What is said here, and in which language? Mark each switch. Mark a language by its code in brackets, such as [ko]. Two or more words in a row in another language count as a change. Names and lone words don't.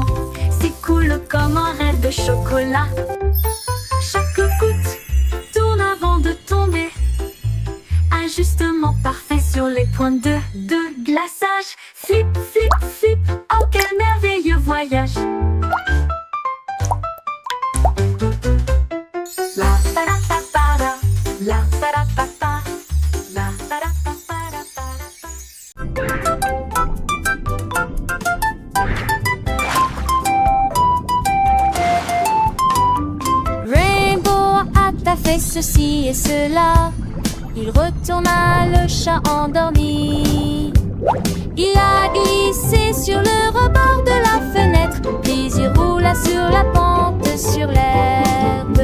[fr] S'écoule comme un rêve de chocolat. Chaque goutte tourne avant de tomber, ajustement parfait sur les points de glaçage. Flip, flip, flip, oh quel merveilleux voyage. La pa ra pa pa ra, la pa ra pa pa, la pa ra pa pa ra pa. Rainbow a fait ceci et cela. Il retourna le chat endormi. Il a glissé sur le rebord de la fenêtre, puis il roula sur la pente sur l'herbe.